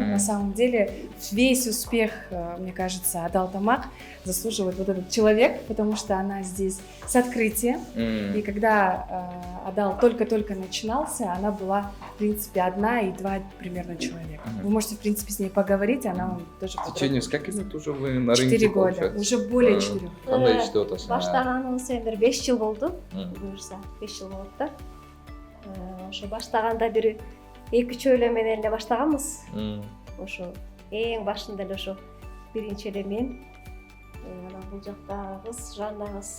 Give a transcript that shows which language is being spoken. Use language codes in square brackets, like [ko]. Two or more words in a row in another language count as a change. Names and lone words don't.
[ru] На самом деле весь успех, мне кажется, Адал Тамак заслуживает вот этот человек, потому что она здесь с открытия. И когда Адал только-только начинался, она была, в принципе, 1 и 2 примерно человека. Вы можете, в принципе, с ней поговорить, она вам тоже... В течение скольких лет уже вы на рынке? 4 года, уже более 4. [ky] Кандай иште отасың? Баштаганыбыз эми 5 жыл болду. Буюрса 5 жыл болду да. Ошо баштаганда бир 2 эле менен эле баштаганбыз. Ошо эң башында эле ошо биринчи эле мен. Анан бул жакта кыз, Жанна кыз.